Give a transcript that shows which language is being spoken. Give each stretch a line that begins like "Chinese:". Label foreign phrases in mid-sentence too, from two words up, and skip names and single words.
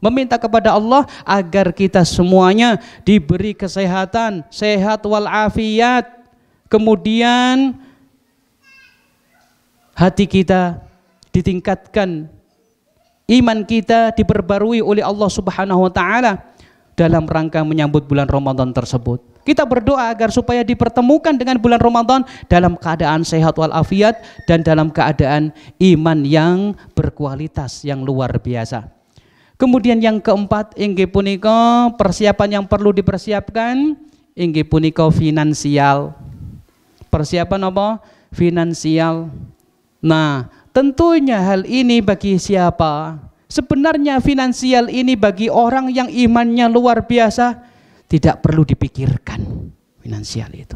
Indonesian: meminta kepada Allah agar kita semuanya diberi kesehatan, sehat walafiat, kemudian hati kita ditingkatkan, iman kita diperbarui oleh Allah
Arabic: Subhanahu wa taala
Indonesian: dalam rangka menyambut bulan Ramadan tersebut. Kita berdoa agar supaya dipertemukan dengan bulan Ramadan dalam keadaan sehat walafiat dan dalam keadaan iman yang berkualitas yang luar biasa. Kemudian yang keempat,
Balinese: inggih punika
Indonesian: persiapan yang perlu dipersiapkan,
Balinese: inggih punika
Indonesian: finansial. Persiapan apa? Finansial. Nah, tentunya hal ini bagi siapa? Sebenarnya finansial ini bagi orang yang imannya luar biasa tidak perlu dipikirkan finansial itu.